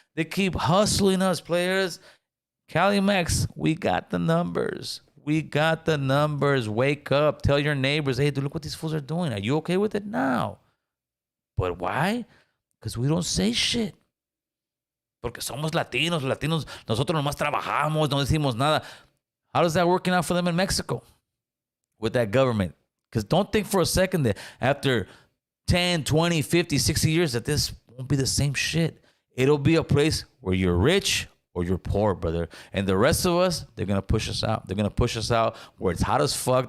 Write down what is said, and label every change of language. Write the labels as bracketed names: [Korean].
[English] They keep hustling us, players. Cali Max, we got the numbers. We got the numbers. Wake up. Tell your neighbors, hey, dude, look what these fools are doing. Are you okay with it? No. But why? Because we don't say shit. [Spanish] Porque somos Latinos. Nosotros nomás trabajamos, no decimos nada. [English] How is that working out for them in Mexico with that government? Because don't think for a second that after 10, 20, 50, 60 years that this won't be the same shit. It'll be a place where you're rich or you're poor, brother. And the rest of us, they're going to push us out. They're going to push us out where it's hot as fuck.